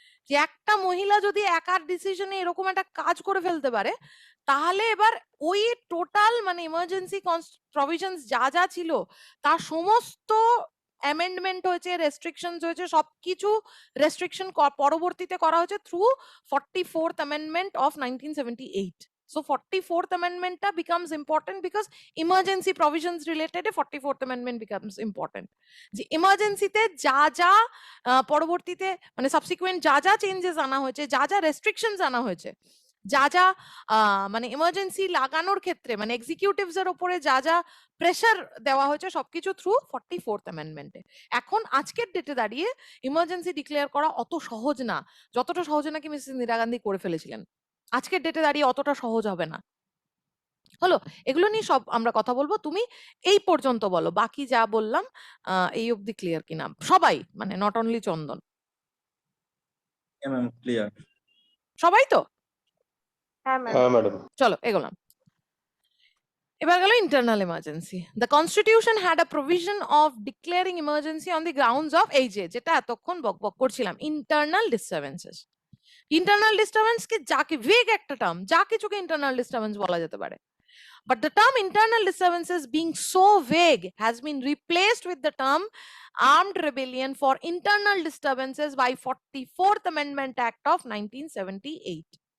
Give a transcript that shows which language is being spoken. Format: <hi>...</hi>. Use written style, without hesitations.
<bn>যে একটা মহিলা যদি একার ডিসিশনে এরকম একটা কাজ করে ফেলতে পারে, তাহলে এবার ওই টোটাল মানে ইমার্জেন্সি প্রভিশনস যা যা ছিল তার সমস্ত অ্যামেন্ডমেন্ট হয়েছে, রেস্ট্রিকশনস হয়েছে, সবকিছু রেস্ট্রিকশন পরবর্তীতে করা হয়েছে</bn> <en>Through 44th amendment of 1978. So 44th amendment becomes important because emergency provisions related 44th amendment becomes important.</en> <bn>যে ইমার্জেন্সিতে যা যা পরবর্তীতে মানে সাবসিকুয়েন্ট যা যা চেঞ্জেস আনা হয়েছে, যা যা রেস্ট্রিকশনস আনা হয়েছে, যা যা মানে ইমার্জেন্সি লাগানোর ক্ষেত্রে মানে এক্সিকিউটিভস এর উপরে যা যা প্রেসার দেওয়া হয়েছে, সবকিছু থ্রু 44th অ্যামেন্ডমেন্টে। এখন আজকের ডেটে দাঁড়িয়ে ইমার্জেন্সি ডিক্লেয়ার করা অত সহজ না, যতটা সহজ নাকি মিসেস ইন্দিরা গান্ধী করে ফেলেছিলেন। আজকের ডেটে দাঁড়িয়ে অতটা সহজ হবে না। হলো, এগুলো নিয়ে সব আমরা কথা বলবো। তুমি এই পর্যন্ত বলো, বাকি যা বললাম এই অবধি ক্লিয়ার কিনা সবাই, মানে</bn> <en>not only</en> <bn>চন্দন, হ্যাঁ ম্যাম, ক্লিয়ার। সবাই তো? হ্যাঁ ম্যাডাম। চলো এগোলাম। এবার গেল internal emergency.</bn> <en>the constitution had a provision of declaring emergency on the grounds of</en> <bn>এই যেটা এতক্ষণ বকবক করছিলাম,</bn> <en>Internal disturbances.</en> <bn>ইন্টারনাল ডিস্টারবেন্স কি যাকে ভেগ একটা টার্ম, যা কিছুকে ইন্টারনাল ডিস্টারবেন্স বলা যেতে পারে,</bn> <en>but the term internal disturbances being so vague has been replaced with the term armed rebellion for internal disturbances by 44th amendment act of 1978.</en>